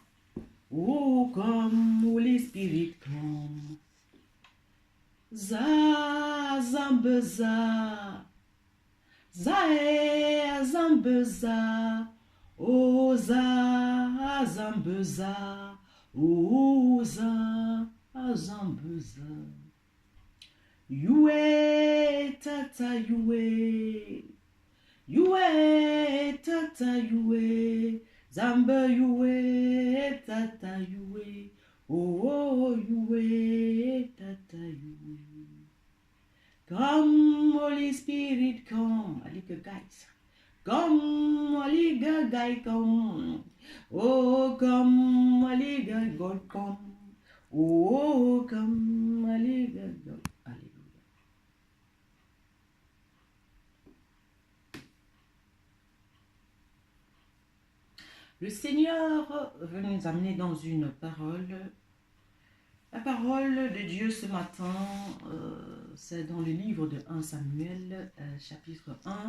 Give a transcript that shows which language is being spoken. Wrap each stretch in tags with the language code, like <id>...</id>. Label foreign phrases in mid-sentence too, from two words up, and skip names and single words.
<en>Oh, come, Holy Spirit, come. Za, zambeza. Zae, zambeza. Oh, za, zambeza. Oh, za, zambeza. Yue, tata, yue. Yue, tata, yue. Zambe, yue, tata, yue. Oh, yue, tata, yue. Come, Holy Spirit, come. Aliga, guys. Come, Aliga, guy, come. Oh, come, Aliga, God, come. Oh, come, Aliga, God.</en> <fr>Alléluia. Le Seigneur veut nous amener dans une parole. La parole de Dieu ce matin, c'est dans le livre de 1 Samuel, chapitre 1.</fr>